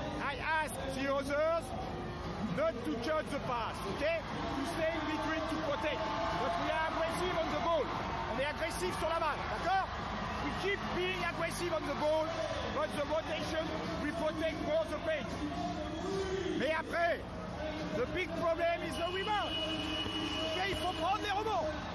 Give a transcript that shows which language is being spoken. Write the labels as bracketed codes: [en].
[en] I ask the others not to judge the pass, ok? To stay in between to protect. But we are aggressive on the ball. [fr] On est agressif sur la balle, d'accord? [en] We keep being aggressive on the ball, but the rotation, we protect more the pace. [fr] Mais après, [en] the big problem is the rebound. [fr] Ok, il faut prendre les rebonds.